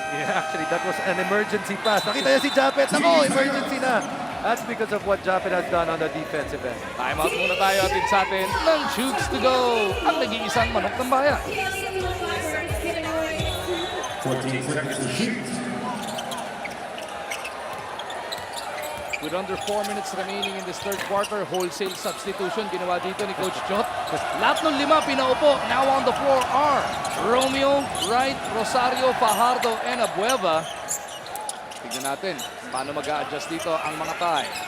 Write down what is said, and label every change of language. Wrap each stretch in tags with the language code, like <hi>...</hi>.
<en>Actually, that was an emergency pass.</en> <tl>Nakita niya si Japet. Ako, emergency na.</tl> <en>That's because of what Japet has done on the defensive end.</en> <tl>Time out muna tayo atin sa atin ng Chooks to go. Ang nag-iisang manok ng bayan.</tl> <en>14 seconds to shoot. With under 4 minutes remaining in this third quarter, wholesale substitution</en> <tl>ginawa dito ni Coach Jot. Lahat ng 5 pinaupo.</tl> <en>Now on the floor are Romeo, Wright, Rosario, Fajardo, and Abueva.</en> <tl>Tignan natin paano mag-a-adjust dito ang mga Thai.</tl>